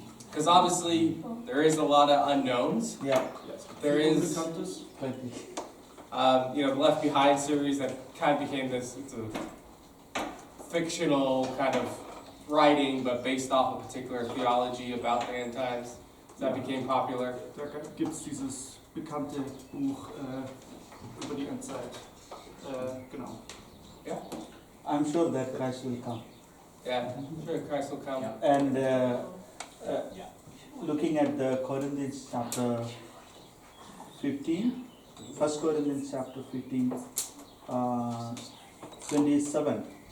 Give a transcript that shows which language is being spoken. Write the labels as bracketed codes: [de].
[en] Because obviously there There is a lot of unknowns. Yeah, There is, [de] Unbekanntes. [en] plenty. the Left Behind series that kind of became this, it's a fictional kind of writing, but based off a particular theology about the end times. That became popular. [de] Da gibt es dieses bekannte Buch über die Endzeit. Genau. [en] I'm sure that Christ will come. Yeah, sure, Christ will come. And looking at the Corinthians chapter 15, 1 Corinthians chapter 15, 27.